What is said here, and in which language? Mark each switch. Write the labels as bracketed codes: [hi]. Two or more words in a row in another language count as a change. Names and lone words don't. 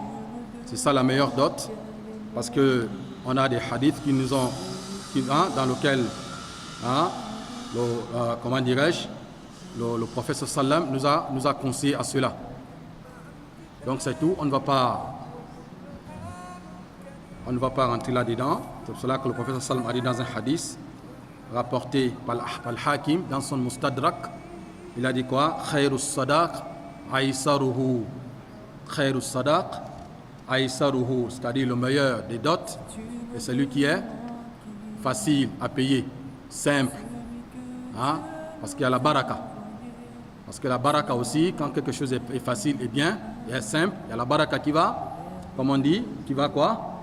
[fr] C'est ça la meilleure dot, parce que on a des hadiths dans lesquels, comment dirais-je, le prophète sallam nous a conseillé à cela. Donc c'est tout, on ne va pas rentrer là-dedans. C'est pour cela que le prophète sallam a dit dans un hadith rapporté par Al-Hakim dans son Mustadrak, il a dit quoi? [ar] خير الصداق أيسره. خير الصداق أيسره, [fr] c'est-à-dire le meilleur des dots est celui qui est facile à payer, simple, parce qu'il y a la baraka. Parce que la baraka aussi, quand quelque chose est facile et bien, et est simple, il y a la baraka qui va, comme on dit, qui va quoi?